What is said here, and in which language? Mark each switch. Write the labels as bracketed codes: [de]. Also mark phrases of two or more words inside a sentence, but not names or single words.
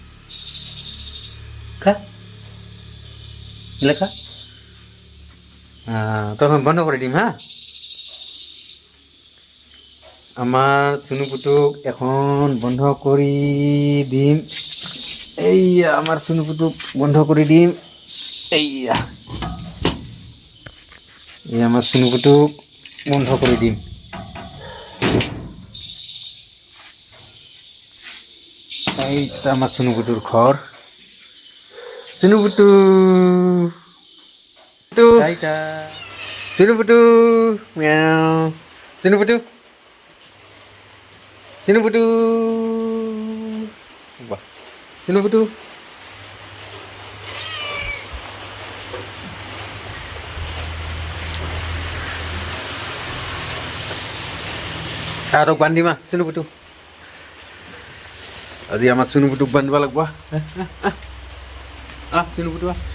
[bn] খা লেখা তখন বন্ধ করে দিম হ্যাঁ আমার সুনু পুটুক এখন বন্ধ করে দিম এই আমার সুনু পুটুক বন্ধ করে দিম এই আমার সুনু পুটুক বন্ধ করে দিম এই তো আমার সুনু পুটুর ঘর সুনু পুটু সুনু পুটু মিয়াও সুনু পুটু [as] সুনু পুটু সুনু পুটু তোক বান্ধিমা সুনু পুটু আজি আমাৰ সুনু পুটুক বান্ধিব লাগিব সুনু পুটু